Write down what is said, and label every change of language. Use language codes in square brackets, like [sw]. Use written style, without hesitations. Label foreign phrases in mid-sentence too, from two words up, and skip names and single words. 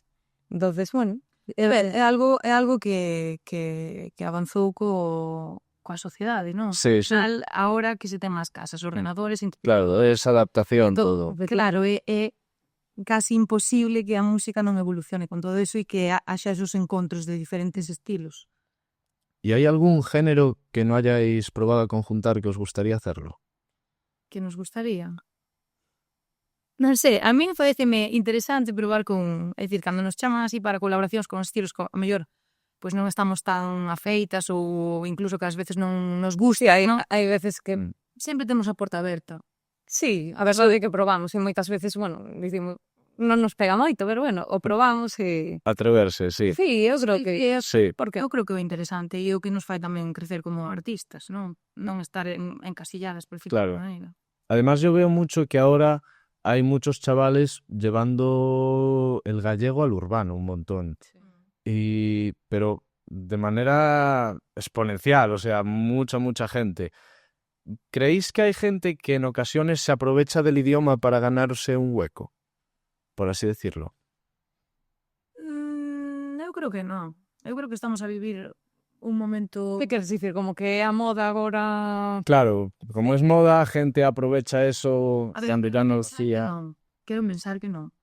[gl] Entonces, bueno, é algo que avanzou coa sociedade, non? Sí, sí. Al ahora que se ten as casas, ordenadores... [es] Claro, es adaptación todo. [gl] Claro, é casi imposible que a música non evolucione con todo eso e que haxa esos encontros de diferentes estilos. [es] ¿Y hay algún género que no hayáis probado a conjuntar que os gustaría hacerlo? [gl] Que nos gustaría? Non sei, a min pareceme interesante probar con... É dicir, cando nos chaman así para colaboracións con estilos que, a mellor, pois non estamos tan afeitas ou incluso que ás veces non nos gusta, non? Hai veces que sempre temos a porta aberta. Sí, a verdade é que probamos e moitas veces, bueno, dicimos, non nos pega moito, pero bueno, o probamos e... Atreverse, sí. Sí, eu creo que... Sí. Porque eu creo que é interesante e é o que nos fai tamén crecer como artistas, non? Non estar encasilladas por Claro. maneira. [es] Además, yo veo mucho que ahora hay muchos chavales llevando el gallego al urbano un montón. Pero de manera exponencial, o sea, mucha gente. ¿Creéis que hay gente que en ocasiones se aprovecha del idioma para ganarse un hueco? Por así decirlo. [gl] Eu creo que non. Eu creo que estamos a vivir un momento... Que queres dicir? Como que é a moda agora... [es] Claro, como es moda, gente aprovecha eso. [gl] Quero pensar que non.